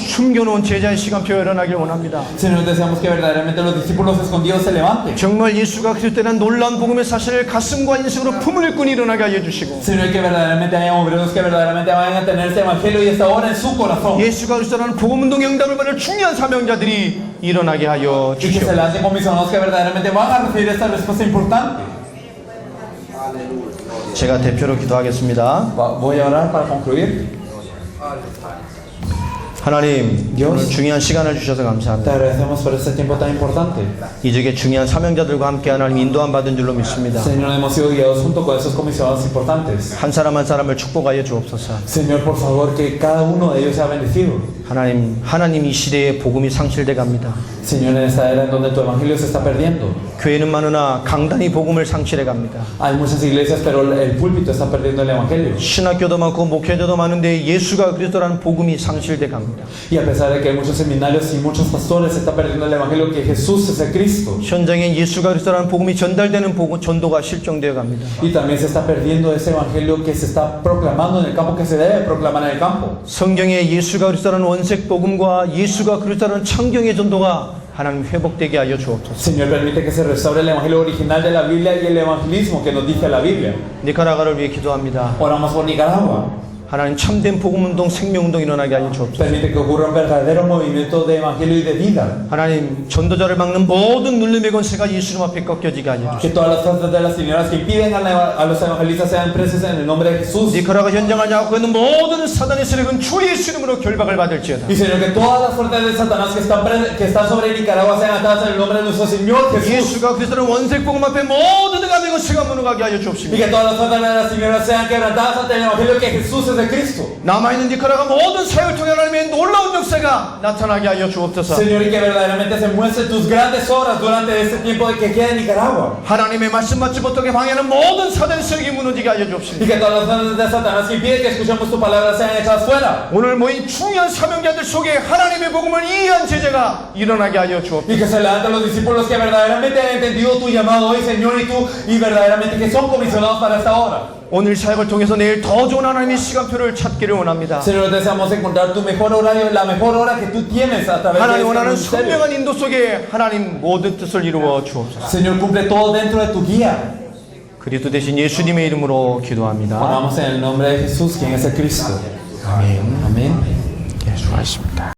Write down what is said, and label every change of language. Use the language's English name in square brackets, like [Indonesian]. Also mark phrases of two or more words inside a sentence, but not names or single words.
[Korean] 숨겨놓은 제자의 시간표가 일어나길 원합니다. [Spanish] Señor, deseamos que verdaderamente los discípulos escondidos se levanten. [Korean] 정말 예수가 그리스도라는 놀라운 복음의 사실을 가슴과 인식으로 품을 일꾼이 일어나게 하여 주시고 [Spanish] Señor, que verdaderamente haya obreros que verdaderamente vayan a tener este evangelio y esta obra en su corazón. [Korean] 예수가 그리스도라는 복음 운동의 응답을 받을 중요한 사명자들이 일어나게 하여 [Spanish] Y que se [Korean] 주시옵소서. [Spanish] lancen comisionados que verdaderamente van a recibir esta respuesta importante. [Korean] 제가 대표로 기도하겠습니다. [Spanish] Voy a orar para concluir. [Korean] 하나님, [Spanish] Dios. [Korean] 오늘 중요한 시간을 주셔서 [Spanish] Te [Korean] 감사합니다. [Spanish] agradecemos por este tiempo tan importante. [Korean] 이 지역의 중요한 사명자들과 함께 하나님 인도함 받은 줄로 믿습니다. [Spanish] Señor, hemos sido guiados junto con esos comisionados importantes. [Korean] 한 사람 한 사람을 축복하여 주옵소서. [Spanish] Señor, por favor, que cada uno de ellos sea bendecido. [Korean] 하나님 이 시대에 복음이 상실돼 갑니다. [Spanish] Señor, en esta era en donde tu evangelio se está perdiendo. [Korean] 교회는 많으나 강단이 복음을 상실해 갑니다. [Spanish] Hay muchas iglesias, pero el púlpito está perdiendo el evangelio. [Korean] 신학교도 많고 목회자도 많은데 예수가 그리스도라는 복음이 상실돼 갑니다. [Spanish] Y a pesar de que hay muchos seminarios y muchos pastores, se está perdiendo el evangelio que Jesús es el Cristo. [Korean] 현장에 예수가 그리스도라는 복음이 전달되는 전도가 실종되어 갑니다. [Spanish] Y también se está perdiendo ese evangelio que se está proclamando en el campo, que se debe proclamar en el campo. [Korean] 성경에 예수가 그리스도라는 원색 복음과 예수가 그리스도라는 창경의 전도가 하나님 회복되게 하여 주옵소서. [Spanish] Señor, permite que se restaure el evangelio original de la Biblia y el evangelismo que nos dice la Biblia. [Korean] 니카라과를 위해 기도합니다. [Spanish] Oramos por Nicaragua. [Korean] 하나님 참된 복음운동, 생명운동 일어나게 하여 주옵소서. [Spanish] Permite que ocurra un verdadero movimiento de evangelio y de vida. [Korean] 하나님 전도자를 막는 모든 눌림의 권세가 예수님 앞에 꺾여지게 하여 주옵소서. [Spanish] Que todas las fuerzas de las tinieblas que impiden a los evangelistas sean presos en el nombre de Jesús. [Korean] 니카라과 현장을 잡고 있는 모든 사단의 세력은 주 예수 이름으로 결박을 받을지어다. [Spanish] Y Señor, que todas las fuerzas de Satanás que están sobre Nicaragua sean atadas en el nombre de nuestro Señor Jesús. [Korean] 예수가 그리스도는 원색 복음 앞에 모든 감의 권세가 무너가게 하여 [Spanish] Y [Korean] 주옵시며 [Spanish] que todas las fuerzas de las tinieblas sean quebrantadas ante el evangelio que Jesús es el Cristo. [Korean] 남아있는 니카라과 모든 사역을 통해 하나님의 놀라운 역사가 나타나게 하여 주옵소서. [Spanish] Señor, y que verdaderamente se muestren tus grandes obras durante este tiempo que queda en Nicaragua. [Korean] 하나님의 말씀 받지 못하게 방해하는 모든 사단의 세력이 무너지게 하여 [Spanish] Y [Korean] 주옵시며 [Spanish] que todas las fuerzas de Satanás que impiden que escuchemos tu palabra sean echadas fuera. [Korean] 오늘 모인 중요한 사명자들 속에 하나님의 복음을 이해한 제자가 일어나게 하여 주옵소서. [Spanish] Y que se levanten los discípulos que verdaderamente han entendido tu llamado hoy, Señor, y verdaderamente que son comisionados para esta obra. [Korean] 오늘 사역을 통해서 내일 더 좋은 하나님의 시간표를 찾기를 원합니다. [Spanish] Señor, deseamos encontrar tu mejor horario, la mejor hora que tú tienes a través de [Korean] 하나님 [Spanish] este [Korean] 원하는 [Spanish] ministerio. [Korean] 선명한 인도 속에 하나님 모든 뜻을 이루어 주옵소서. [Spanish] Señor, cumple todo dentro de tu guía. [Korean] 그리스도 대신 예수님의 이름으로 기도합니다. [Spanish] Oramos en el nombre de Jesús, quien es el Cristo. Amén. Amén. [Korean] 예, 수고하셨습니다.